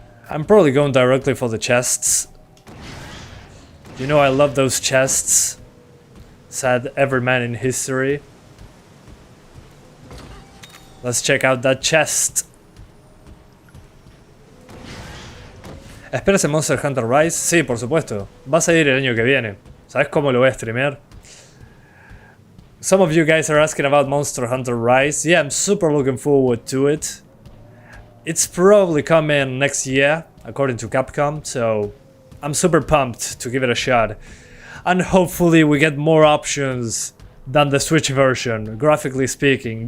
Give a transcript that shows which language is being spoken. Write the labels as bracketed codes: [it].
[en] I'm probably going directly for the chests. You know I love those chests. Said every man in history. Let's check out that chest. [es] ¿Esperas el Monster Hunter Rise? Sí, por supuesto. Va a salir el año que viene. ¿Sabes cómo lo voy a streamear? [en] Some of you guys are asking about Monster Hunter Rise. Yeah, I'm super looking forward to it. It's probably coming next year, according to Capcom, so I'm super pumped to give it a shot. And hopefully we get more options than the Switch version, graphically speaking.